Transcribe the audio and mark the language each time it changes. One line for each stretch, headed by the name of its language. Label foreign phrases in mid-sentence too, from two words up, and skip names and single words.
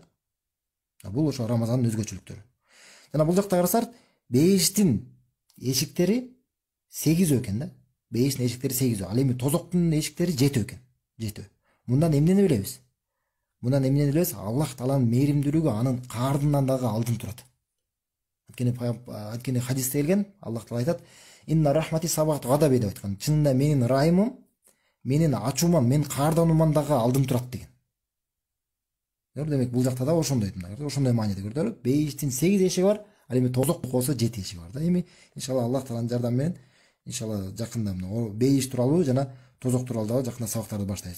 Kyrgyz: Бул ошо Рамазандын өзгөчөлүктөрү. Жана бул жакта карасак, бейиштин эшиктери 8 экен да. Бейиштин эшиктери 8. Ал эми тозоктун эшиктери 7 экен. 7. Мындан эмнени билебиз? Мындан эмнени билебиз? Аллах Тааланын мээримдүүлүгү анын каардынан дагы алдын турат. Анткени хадисте келген, Аллах Таала айтат:
Arabic: "إن رحمتي سبقت غضبي" деп айткан.
Kyrgyz: Чынында менин райымым, менин ачуумам, мен каарданууман дагы алдын турат деген. Демек бул жакта да ошондой да, ошондой мааниде көрдүңөрбү? Бейиштин 8 эшиги бар, ал эми тозок болсо 7 эшиги бар да. Эми иншалла Аллах Тааланын жардамы менен иншалла жакында мына бейиш тууралуу жана тозок тууралуу дагы жакында сабактарды баштайбыз.